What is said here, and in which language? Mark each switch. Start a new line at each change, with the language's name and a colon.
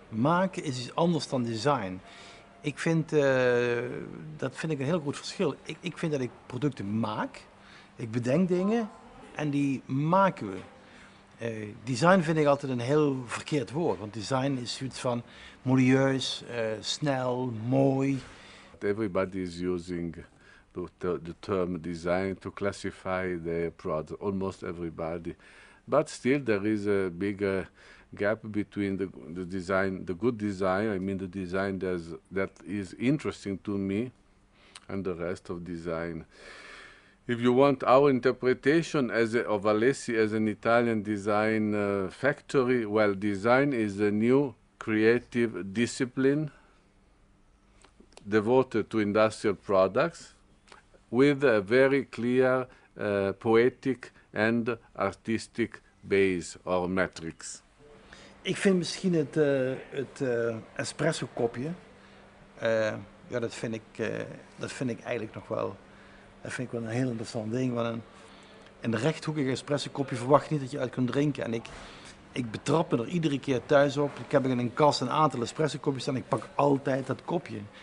Dutch: Maken is iets anders dan design. Ik vind, dat vind ik een heel groot verschil. Ik vind dat ik producten maak, ik bedenk dingen en die maken we. Design vind ik altijd een heel verkeerd woord, want design is zoiets van modieus, snel, mooi.
English: Everybody is using the term design to classify their product, almost everybody. But still there is a big gap between the design, the good design, I mean the design that is interesting to me, and the rest of design. If you want our interpretation of ALESSI as an Italian design factory, well, design is a new creative discipline devoted to industrial products with a very clear poetic and artistic base or metrics.
Dutch: Ik vind misschien het espresso kopje, ja, dat vind ik eigenlijk nog wel, dat vind ik wel een heel interessant ding. Want een rechthoekig espresso kopje verwacht je niet dat je uit kunt drinken. En ik betrap me er iedere keer thuis op. Ik heb in een kast een aantal espresso kopjes staan en ik pak altijd dat kopje.